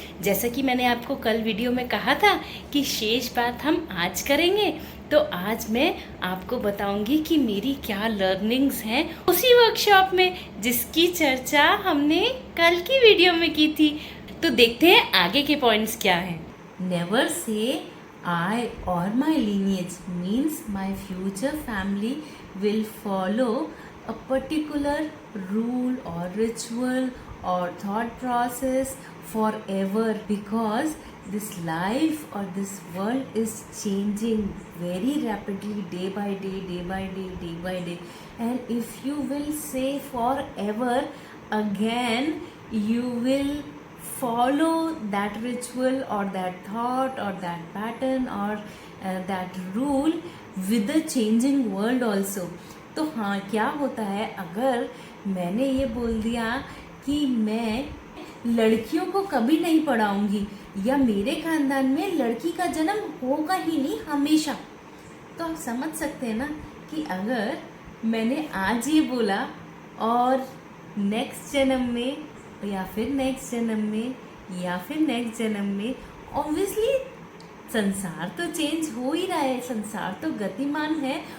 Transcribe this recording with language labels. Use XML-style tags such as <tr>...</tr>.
<hi>जैसा कि मैंने आपको कल वीडियो में कहा था कि शेष बात हम आज करेंगे, तो आज मैं आपको बताऊंगी कि मेरी क्या लर्निंग्स हैं उसी वर्कशॉप में जिसकी चर्चा हमने कल की वीडियो में की थी। तो देखते हैं आगे के पॉइंट्स क्या हैं।</hi> <en>Never say I or my lineage means my future family will follow a particular rule or ritual or thought process forever, because this life or this world is changing very rapidly, day by day, day by day, day by day. And if you will say forever, again you will follow that ritual or that thought or that pattern or that rule with the changing world also.</en> <hi>तो हाँ, क्या होता है अगर मैंने ये बोल दिया कि मैं लड़कियों को कभी नहीं पढ़ाऊंगी या मेरे खानदान में लड़की का जन्म होगा ही नहीं हमेशा, तो आप समझ सकते हैं ना कि अगर मैंने आज ये बोला और नेक्स्ट जन्म में या फिर नेक्स्ट जन्म में या फिर नेक्स्ट जन्म में, ऑब्वियसली संसार तो चेंज हो ही रहा है, संसार तो गतिमान है।</hi>